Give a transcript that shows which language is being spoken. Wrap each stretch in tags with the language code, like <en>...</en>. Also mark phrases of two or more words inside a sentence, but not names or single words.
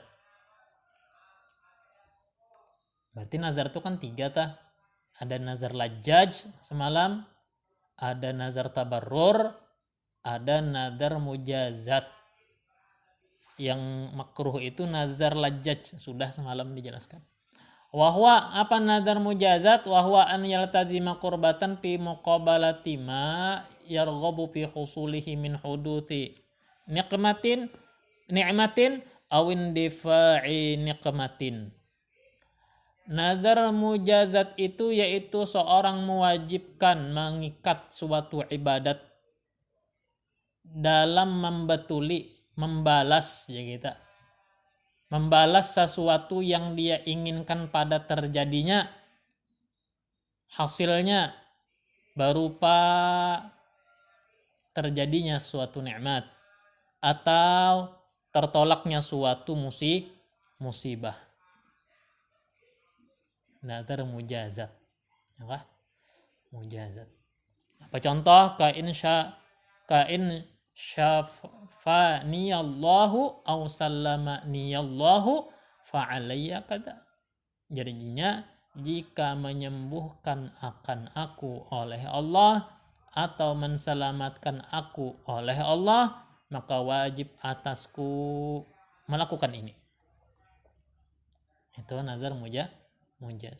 <id>Berarti nazar itu kan 3 tah. Ada</id> <ar>نذر اللجاج</ar> <id>semalam, ada</id> <ar>نذر التبرر,</ar> <id>ada</id> <ar>نذر المجازاة.</ar> <id>Yang makruh itu</id> <ar>نذر اللجاج,</ar> <id>sudah semalam dijelaskan. Wahwa apa</id> <ar>نذر المجازاة? وهو أن يلتزم قربة في مقابلة ما يرغب في حصوله من حدوث نعمة أو اندفاع نقمة. نذر المجازاة</ar> <id>itu yaitu seorang mewajibkan mengikat suatu ibadat dalam membalas ya kita. Membalas sesuatu yang dia inginkan pada terjadinya hasilnya berupa terjadinya suatu nikmat atau tertolaknya suatu musibah.</id> <ar>نذر المجازاة.</ar> <id>Apa? Mujazat. Apa contoh?</id> <ar>كإن شفاني الله أو سلمني الله فعلي كذا.</ar> <id>Jadinya jika menyembuhkan akan aku oleh Allah atau menselamatkan aku oleh Allah, maka wajib atasku melakukan ini. Itu</id> <ar>نذر المجازاة.</ar>